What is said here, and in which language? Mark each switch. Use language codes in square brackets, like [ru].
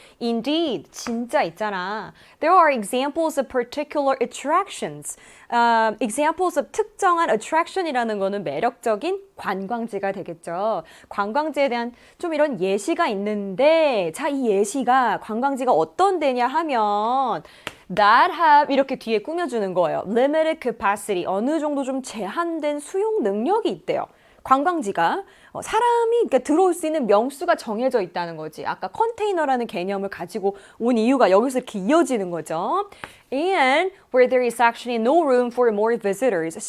[en] Indeed, [ko] 진짜 있잖아. [en] There are examples of particular attractions. [ko] examples of 특정한 attraction이라는 거는 매력적인 관광지가 되겠죠. 관광지에 대한 좀 이런 예시가 있는데 자, 이 예시가 관광지가 어떤 데냐 하면 [en] that have [ko] 이렇게 뒤에 꾸며주는 거예요. [en] limited capacity [ko] 어느 정도 좀 제한된 수용 능력이 있대요. 관광지가 사람이 그러니까 들어올 수 있는 명수가 정해져 있다는 거지. 아까 컨테이너라는 개념을 가지고 온 이유가 여기서 이렇게 이어지는 거죠. [en] And where there is actually no room for more visitors.